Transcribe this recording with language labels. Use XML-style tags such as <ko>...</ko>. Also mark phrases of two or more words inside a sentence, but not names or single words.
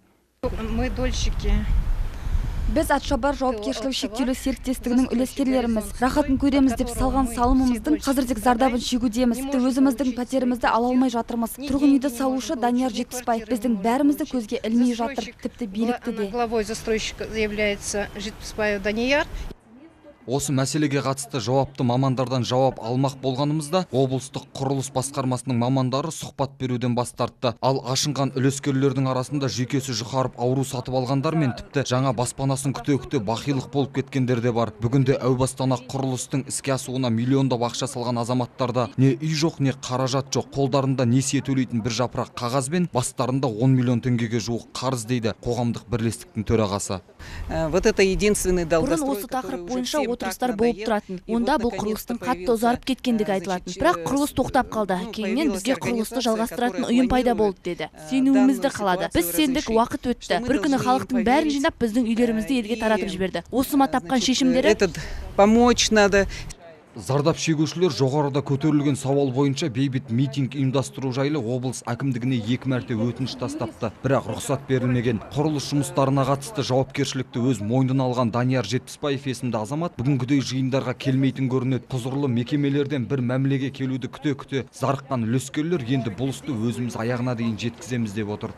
<ru>Мы дольщики.</ru> <kk>Біз Атшабар жауапкершілігі шектеулі серіктестігінің үлескерлеріміз. Рахатын көреміз деп салған салымымыздың қазірдік зардабын шегудеміз. Өзіміздің пәтерімізді ала алмай жатырмыз. Тұрғын үйді салушы Данияр Жетписбаев біздің бәрімізді көзге ілмей жатыр, тіпті билікті де.</kk> <ru>Главой застройщика является Жетписбаев Данияр.</ru> <kk>Осы мәселеге қатысты жауапты мамандардан жауап алмақ болғанымызда, облыстық құрылыс басқармасының мамандары сұхбат беруден бас тартты. Ал ашынған үлескерлердің арасында жүйкесі жұқарып ауру сатып алғандар мен тіпті жаңа баспанасын күте-күте бақилық болып кеткендер де бар. Бүгінде әу бастан-ақ құрылыстың іске асуына миллиондап ақша салған азаматтарда не үй жоқ, не қаражат жоқ. Қолдарында несие төлейтін бір жапырақ қағаз бен бастарында 10 миллион теңгеге жуық қарыз дейді қоғамдық бірлестіктің төрағасы.</kk> <ru>Вот это единственный долгострой.</ru> <kk>Бұрын осы тақырып бойынша отырыстар болып тұратын. Онда бұл құрылыстың қатты ұзарып кеткендігі айтылатын. Бірақ құрылыс тоқтап қалды. Кейіннен бізге құрылысты жалғастыратын ұйым пайда болды деді. Сенуімізді қалады. Біз сендік, уақыт өтті. Бір күні халықтың бәрін жинап біздің үйлерімізді елге таратып жіберді. Осыма тапқан шешімдері</kk> <ru>помочь надо.</ru> <kk>Зардап шегушілер жоғарыда көтерілген сауал бойынша бейбіт митинг ұйымдастыру жайлы облыс әкімдігіне 2 мәрте өтініш тастапты. Бірақ рұқсат берілмеген. Құрылыс жұмыстарына қатысты жауапкершілікті өз мойнына алған Данияр Жетпісбаев есімді азамат бүгінгідей жиындарға келмейтін көрінеді. Құзырлы мекемелерден бір мәмілеге келуді күте-күте зарыққан үлескерлер енді бұл істі өзіміз аяғына дейін жеткіземіз деп отыр.</kk>